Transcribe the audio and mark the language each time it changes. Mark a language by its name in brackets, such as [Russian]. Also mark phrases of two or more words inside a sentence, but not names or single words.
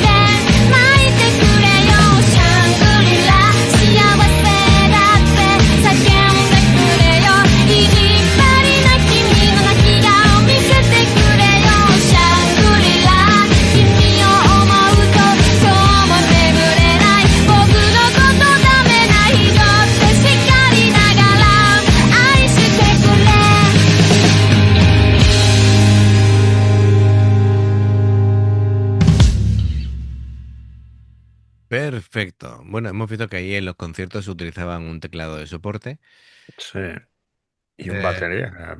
[Japanese] で泣いてくれよシャングリラ幸せだって叫んでくれよ意地っ張りな君の泣き顔見せてくれよシャングリラ君を思うと今日も眠れない僕のことダメな人って叱りながら愛してくれ [Spanish] Perfecto. Bueno, hemos visto que ahí en los conciertos se utilizaban un teclado de soporte. Sí. Y un Eh, batería.